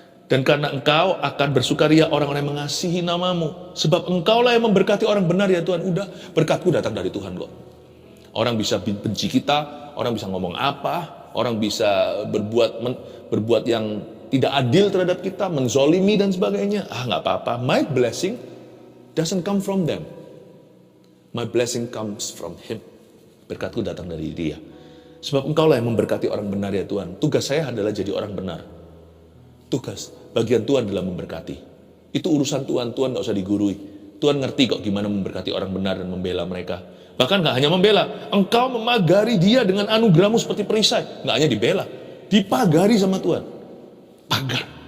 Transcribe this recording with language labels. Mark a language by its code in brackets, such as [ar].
[id] Dan karena Engkau akan bersukaria orang-orang yang mengasihi namamu. Sebab Engkaulah yang memberkati orang benar ya Tuhan. Udah, berkatku datang dari Tuhan kok. Orang bisa benci kita. Orang bisa ngomong apa. Orang bisa berbuat yang tidak adil terhadap kita, menzolimi dan sebagainya. Gak apa-apa. [en] My blessing doesn't come from them. My blessing comes from Him. [id] Berkatku datang dari Dia. Sebab Engkaulah yang memberkati orang benar ya Tuhan. Tugas saya adalah jadi orang benar. Tugas, bagian Tuhan adalah memberkati. Itu urusan Tuhan, Tuhan gak usah digurui. Tuhan ngerti kok gimana memberkati orang benar dan membela mereka. Bahkan gak hanya membela, Engkau memagari dia dengan anugerahmu seperti perisai. Gak hanya dibela, dipagari sama Tuhan. Pagar.